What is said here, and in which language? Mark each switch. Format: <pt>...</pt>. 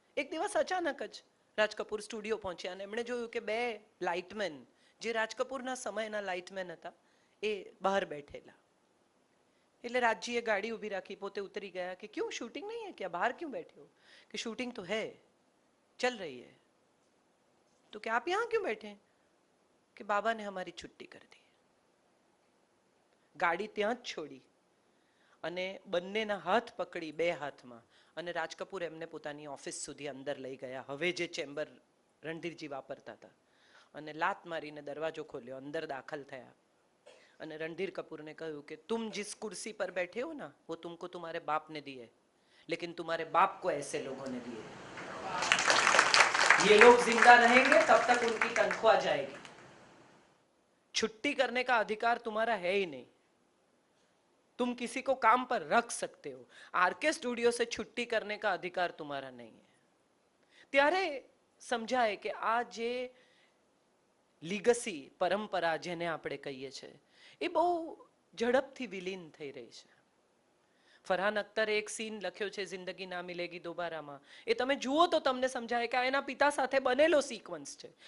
<gu>એક દિવસ અચાનક જ રાજ કપૂર સ્ટુડિયો પહોંચ્યા અને એમણે જોયું કે 2 લાઇટમેન, જે રાજ કપૂરના સમયના લાઇટમેન હતા, એ બહાર બેઠેલા. એટલે રાજજીએ ગાડી ઊભી રાખી, પોતે ઉતરી ગયા કે ક્यों</gu> <hi>शूटिंग नहीं है क्या, बाहर क्यों बैठे हो? कि शूटिंग तो है, चल रही है. तो क्या आप यहाँ क्यों बैठे? कि बाबा ने हमारी छुट्टी कर दी.</hi> <gu>ગાડી ત્યાં જ છોડી અને બંનેના હાથ પકડી, 2 હાથમાં, અને રાજ કપૂર એમને પોતાની ઓફિસ સુધી અંદર લઈ ગયા, હવે જે ચેમ્બર રણધીરજી વાપરતા હતા, અને લાત મારીને દરવાજો ખોલ્યો, અંદર દાખલ થયા અને रणधीर कपूर ने કહ્યું કે</gu> <hi>तुम जिस कुर्सी पर बैठे हो ना, वो तुमको तुम्हारे बाप ने दी है, लेकिन तुम्हारे बाप को ऐसे लोगों ने दी है. ये लोग जिंदा रहेंगे तब तक उनकी तनख्वाह जाएगी. छुट्टी करने का अधिकार तुम्हारा है ही नहीं. तुम किसी को काम पर रख सकते हो, आरके स्टूडियो से छुट्टी करने का अधिकार तुम्हारा नहीं है.</hi> <gu>ત્યારે સમજાય કે આ જે લીગસી પરંપરા જેને આપણે કહીએ છીએ, એ બહુ ઝડપથી વિલીન થઈ રહી છે. ફરહાન અખ્તરે એક સીન લખ્યો છે જિંદગી ના મિલેગી દોબારામાં, એ તમે જુઓ તો તમને સમજાય કે આ એના પિતા સાથે બનેલો સિક્વન્સ છે.</gu>